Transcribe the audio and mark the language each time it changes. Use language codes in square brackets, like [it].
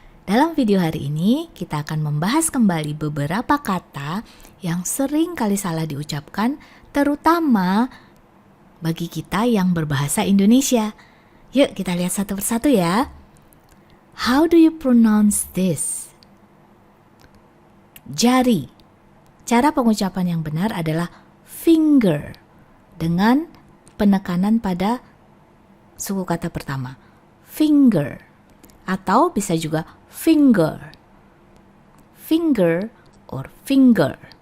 [id] Dalam video hari ini kita akan membahas kembali beberapa kata yang sering kali salah diucapkan, terutama bagi kita yang berbahasa Indonesia. Yuk kita lihat satu persatu ya. [en] How do you pronounce this? [id] Jari. Cara pengucapan yang benar adalah finger dengan penekanan pada suku kata pertama, finger, atau bisa juga finger, [en] finger or finger.